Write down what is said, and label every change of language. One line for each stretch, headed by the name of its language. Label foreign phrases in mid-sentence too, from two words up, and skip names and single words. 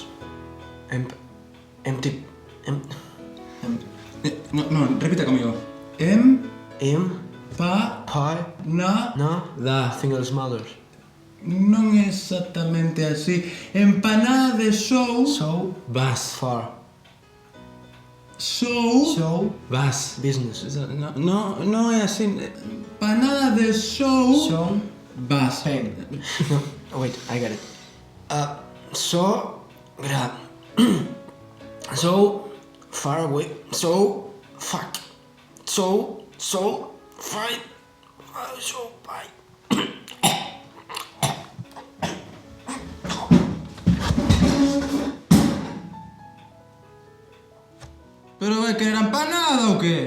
English: Empty...
Galician: No, repita comigo. Pa... Pie? Na... No? Da.
English: Single smothers.
Galician: Non é exactamente así. Empanada de sou... So? Vas. Far. Sou... So? Vas.
English: Business.
Galician: No é así. Empanada de sou... So? Vas.
English: Pen. No, wait, I got it. So... So... Far away. So... Fuck. So... Fight. So... Bye.
Galician: Pero vai querer empanada ou que?